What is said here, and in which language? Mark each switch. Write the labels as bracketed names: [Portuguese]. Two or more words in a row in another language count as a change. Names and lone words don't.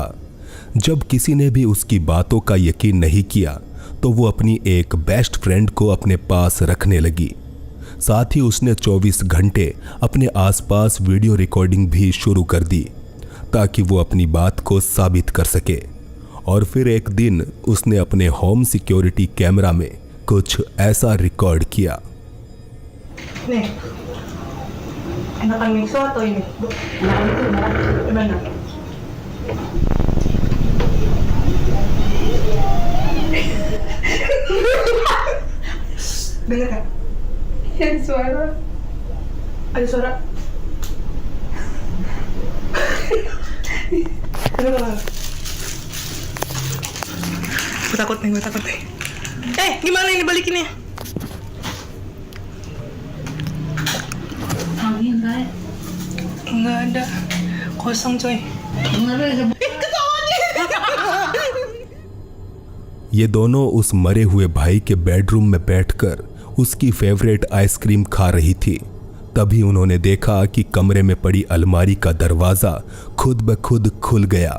[Hindi] जब किसी ने भी उसकी बातों का यकीन नहीं किया तो वो अपनी एक [English] best friend [Hindi] को अपने पास रखने लगी। साथ ही उसने 24 घंटे अपने आसपास वीडियो रिकॉर्डिंग भी शुरू कर दी ताकि वो अपनी बात को साबित कर सके। और फिर एक दिन उसने अपने [English] home security camera [Hindi] में कुछ ऐसा रिकॉर्ड किया। [Indonesian] Nih, enakan miso atau ini? Gimana? Dengar kan? Ada suara. Ada suara. Gue takut nih. Gimana ini balikinnya? Enggak ada, kosong coy। [Hindi] ये दोनों उस मरे हुए भाई के बेडरूम में बैठकर उसकी [English] favorite ice cream [Hindi] खा रही थी। तभी उन्होंने देखा कि कमरे में पड़ी अलमारी का दरवाजा खुद ब खुद खुल गया।